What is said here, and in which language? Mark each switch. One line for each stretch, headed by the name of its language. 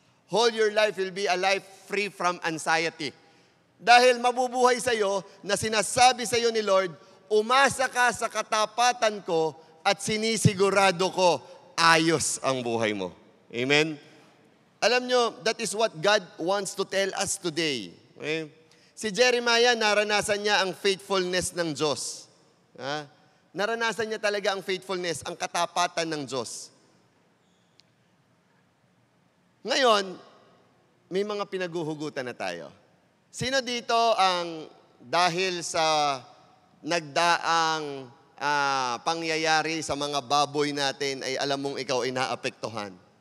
English: Whole your life will be a life free from anxiety.
Filipino: Dahil mabubuhay sa iyo na sinasabi sa iyo ni Lord, umasa ka sa katapatan ko at sinisigurado ko ayos ang buhay mo. Amen? Alam nyo,
English: that is what God wants to tell us today. Okay?
Filipino: Si Jeremiah, naranasan niya ang faithfulness ng Diyos. Naranasan niya talaga ang faithfulness, ang katapatan ng Diyos. Ngayon, may mga pinaguhugutan na tayo. Sino dito ang dahil sa nagdaang pangyayari sa mga baboy natin ay alam mong ikaw ay naapektuhan?